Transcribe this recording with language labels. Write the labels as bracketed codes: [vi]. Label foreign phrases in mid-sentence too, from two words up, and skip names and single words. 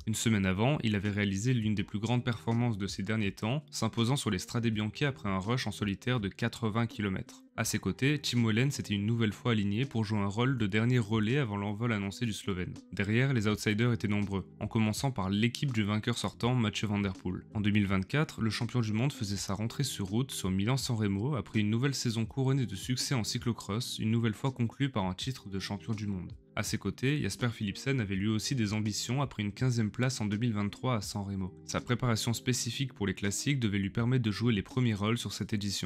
[fr] Une semaine avant, il avait réalisé l'une des plus grandes performances de ces derniers temps, s'imposant sur les Strade Bianche après un rush en solitaire de 80 km. A ses côtés, Tim Wellens était une nouvelle fois aligné pour jouer un rôle de dernier relais avant l'envol annoncé du Slovène. Derrière, les outsiders étaient nombreux, en commençant par l'équipe du vainqueur sortant Mathieu van der Poel. En 2024, le champion du monde faisait sa rentrée sur route sur Milan-San Remo après une nouvelle saison couronnée de succès en cyclocross, une nouvelle fois conclue par un titre de champion du monde. A ses côtés, Jasper Philipsen avait lui aussi des ambitions après une 15e place en 2023 à San Remo. Sa préparation spécifique pour les classiques devait lui permettre de jouer les premiers rôles sur cette édition.